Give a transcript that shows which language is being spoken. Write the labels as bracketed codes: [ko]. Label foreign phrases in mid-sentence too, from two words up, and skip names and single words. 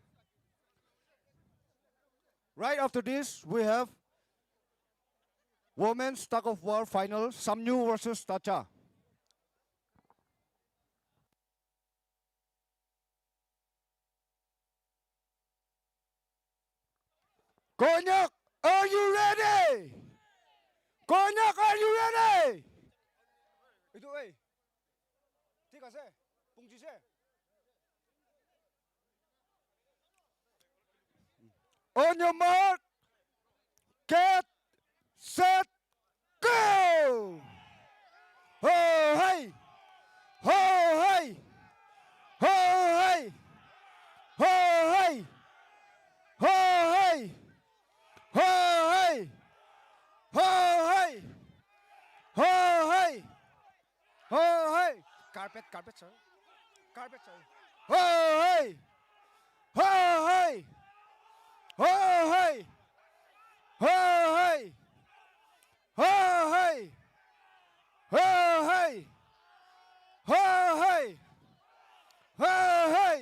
[en] Right after this, we have women's tug of war final, Samyu versus Tacha. Konyak, are you ready? Konyak, are you ready? Itu tiga se, pungji se. On your mark, get, set, go! Ho hey! Ho hey! Ho hey! Ho hey! Ho hey! Ho hey! Ho hey! Ho hey! Ho hey! Carpet, sir. Carpet, sir. Ho hey! Ho hey! Ho hey! Ho hey! Ho hey! Ho hey! Ho hey! Ho hey!